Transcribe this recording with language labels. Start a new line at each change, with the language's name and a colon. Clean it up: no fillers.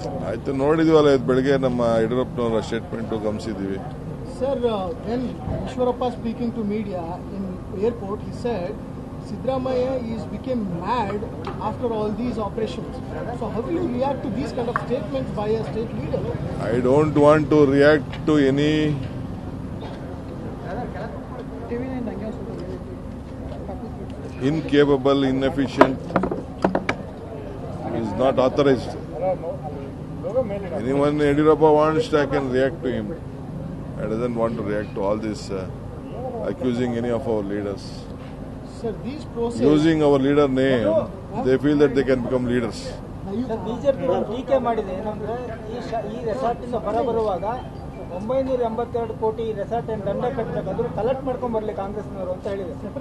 Kannada: ಆಯ್ತು, ನೋಡಿದ್ವಲ್ಲ ಇದು ಬೆಳಗ್ಗೆ ನಮ್ಮ ಯಡಿಯೂರಪ್ಪನವರ statement ಗಮನಿಸಿದ್ದೀವಿ.
English: Sir, when Ishwarappa speaking to media in airport, he said Siddaramaiah became mad after all these operations. So how will you react to these kind of statements by a state leader? I don't want to react to any incapable, inefficient, is not authorized. Anyone Yediyurappa wants, I can react to him. I doesn't want to react to all this accusing any of our leaders. Sir, these process. using our leader name, they feel that they can become leaders.
Kannada: BJP ಟೀಕೆ ಮಾಡಿದೆ ಏನಂದ್ರೆ ಈ resort ಇಂದ ಹೊರಬರುವಾಗ 982 ಕೋಟಿ resort ಏನ್ ದಂಡ ಕಟ್ಟಬೇಕಾದ್ರೂ collect ಮಾಡ್ಕೊಂಡ್ ಬರ್ಲಿ ಕಾಂಗ್ರೆಸ್ನವರು ಅಂತ ಹೇಳಿದೆ.